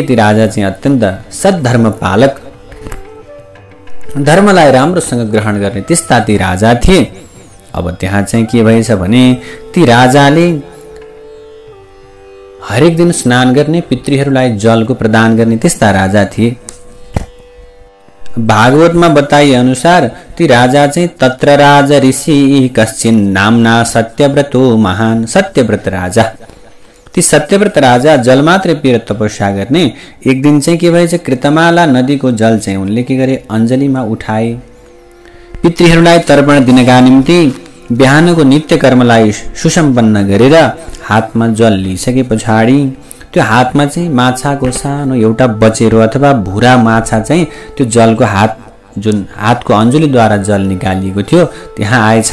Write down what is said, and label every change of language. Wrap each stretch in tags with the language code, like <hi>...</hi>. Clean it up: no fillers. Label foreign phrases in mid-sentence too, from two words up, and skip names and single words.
<ne>ती राजा चाहिँ अत्यन्त सद्धर्म पालक, धर्मलाई राम्रोसँग ग्रहण गर्ने त्यस्ता ती राजा थिए। अब त्यहाँ चाहिँ के भएछ भने ती राजाले हरेक दिन स्नान गर्ने, पितृहरूलाई जलको प्रदान गर्ने त्यस्ता राजा थिए। भागवतमा बताइए अनुसार ती राजा चाहिँ</ne> <sa>तत्र राजा ऋषि कश्चिन नामना सत्यव्रतो महान।</sa> <ne>सत्यव्रत राजा, ती सत्यव्रत राजा जल मात्रै पिएर तपस्या गर्ने। एक दिन चाहिँ के भएछ, कृतमाला नदीको जल चाहिँ उनले के गरे, अञ्जलीमा उठाए। पितृहरूलाई तर्पण दिनका निम्ति बिहानको नित्य कर्मलाई सुसम्पन्न गरेर हातमा जल लिइसके पछाडि त्यो हातमा चाहिँ माछाको सानो एउटा बचेरो अथवा भुरा माछा चाहिँ त्यो जलको जुन हातको अञ्जलीद्वारा जल निकालिएको थियो त्यहाँ आएछ।</ne>